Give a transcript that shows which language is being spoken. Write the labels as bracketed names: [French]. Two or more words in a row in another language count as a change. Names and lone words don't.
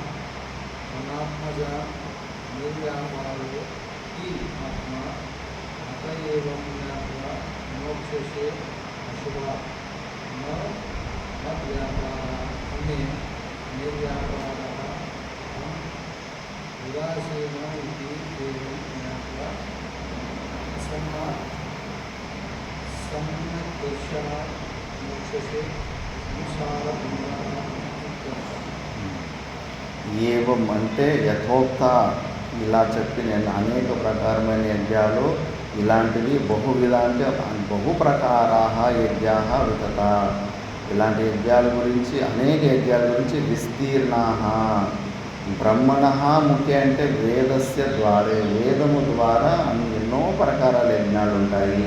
[Sanskrit] अनात्मजा निर्व्यापारो हि आत्मा अत एवं ज्ञात्वा मोक्षसे अशुभात् न मद्व्यापारः अन्ये निर्व्यापारः अहम् उदासीनो इति एवं ज्ञात्वा सम्यक् दर्शनात् मोक्षसे संसारबन्धनात् इत्यर्थः. [Telugu] ఏవం అంటే యథోక్త, ఇలా చెప్పి నేను అనేక ప్రకారమైన యజ్ఞాలు ఇలాంటివి బహువిధ అంటే [Sanskrit] బహు ప్రకారాః యజ్ఞాః వితత, [Telugu] ఇలాంటి యజ్ఞాల గురించి అనేక యజ్ఞాల గురించి [Sanskrit] విస్తీర్ణాః బ్రహ్మణః ముఖ్య [Telugu] అంటే [Sanskrit] వేదస్య ద్వారే, [Telugu] వేదము ద్వారా ఎన్నో ప్రకారాల యజ్ఞాలు ఉంటాయి.